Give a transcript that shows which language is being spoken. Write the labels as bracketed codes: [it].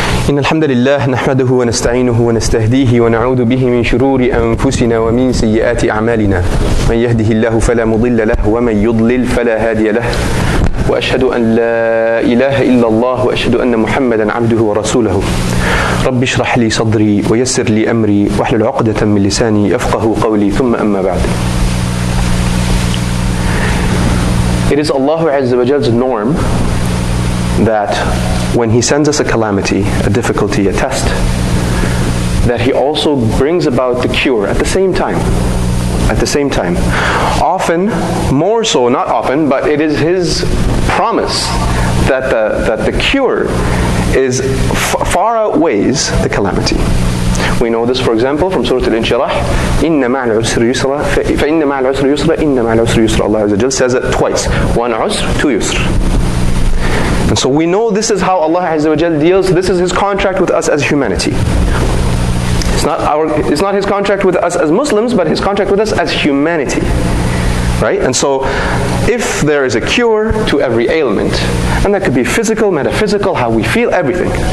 [ar] إن الحمد لله نحمده ونستعينه ونستهديه ونعوذ به من شرور أنفسنا ومن سيئات أعمالنا من يهده الله فلا مضل له ومن يضلل فلا هادي له وأشهد أن لا إله إلا الله وأشهد أن محمدا عبده ورسوله رب اشرح لي صدري ويسر لي أمري واحلل عقدة من لساني يفقه قولي ثم أما بعد. [en] It is Allah Azza wa Jall's norm that when He sends us a calamity, a difficulty, a test, that He also brings about the cure at the same time. At the same time. Often, more so, not often, but it is His promise that the cure is far outweighs the calamity. We know this, for example, from Surah Al-Inshirah, [ar] إِنَّ مَعَ الْعُسْرِ يُسْرًا [en] فَإِنَّ مَعَ الْعُسْرِ يُسْرًا إِنَّ مَعَ الْعُسْرِ يُسْرًا. Allah Azza wa Jal says it twice. One usr, two yusr. And so we know this is how Allah Azza wa Jal deals. This is His contract with us as humanity. It's not His contract with us as Muslims, but His contract with us as humanity. Right? And so, if there is a cure to every ailment, and that could be physical, metaphysical, how we feel, everything.